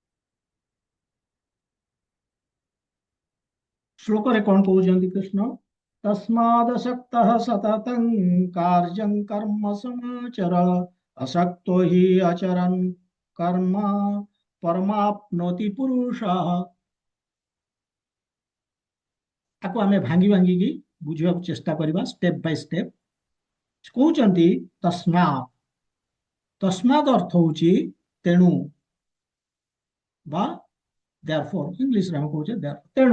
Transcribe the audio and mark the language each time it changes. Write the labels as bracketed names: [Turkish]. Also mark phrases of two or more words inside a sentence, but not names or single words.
[Odia] ଶ୍ଲୋକରେ କଣ କହୁଛନ୍ତି କୃଷ୍ଣ? [Sanskrit] तस्मादसक्तः सततं कार्यं कर्म समाचर असक्तो हि अचरन् कर्म परमाप्नोति पुरुषः। [Odia] ତାକୁ ଆମେ ଭାଙ୍ଗି ଭାଙ୍ଗିକି ବୁଝିବାକୁ ଚେଷ୍ଟା କରିବା [English] step by step. [Odia] କହୁଛନ୍ତି ତସ୍ମାତ୍। ତସ୍ମାତ୍ ଅର୍ଥ ହଉଛି ତେଣୁ ବା therefore ଇଂଲିଶରେ ଆମେ କହୁଛେ ତେଣୁ।